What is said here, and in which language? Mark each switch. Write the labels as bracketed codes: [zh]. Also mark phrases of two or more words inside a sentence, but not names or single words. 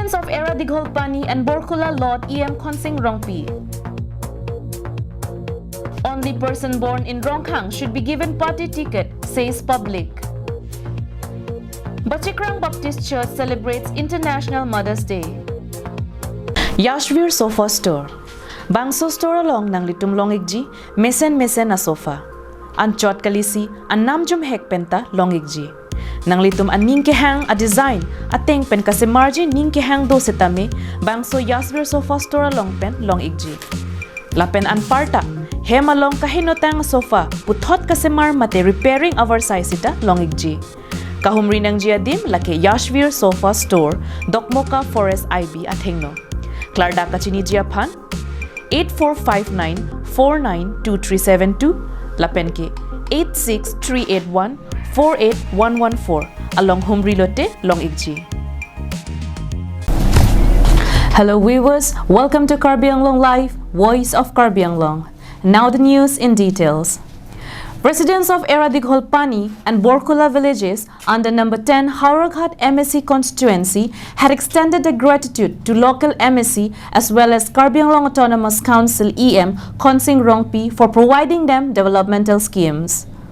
[en] Era Digholpani and Borkula Lord EM Khonsing Rongpi. Only person born in Ronghang should be given party ticket, says public. Bachikrang Baptist Church celebrates International Mother's Day. Yashvir Sofa Store. [mjw] Bangso store along nang litum longigji, mesen na sofa. An chot kalisi, an namjum hekpenta longigji. Nang litum an ningkehang a design, ateng pen kasi margin ningkehang do setame, bangso Yashvir Sofa Store along pen longigji. Lapen an parta, hema long kahinotang sofa, puthot kasi mar mate [en] repairing our size [mjw] ita longigji. Kahumri ng jiadim lake Yashvir Sofa Store, Dokmoka Forest IB at Hengno. Klarda kachini jiapan 8459492372, Lapenke 86381-48114 along Humri Lote, Longigji. [en] Hello viewers, welcome to KAL English Live, Voice of KAL English. Now the news in details. Residents of Era Digholpani and Borkula villages under number 10 Hauraghat MSC constituency had extended their gratitude to local MSC as well as KAL English Autonomous Council EM Khonsing Rongpi for providing them developmental schemes.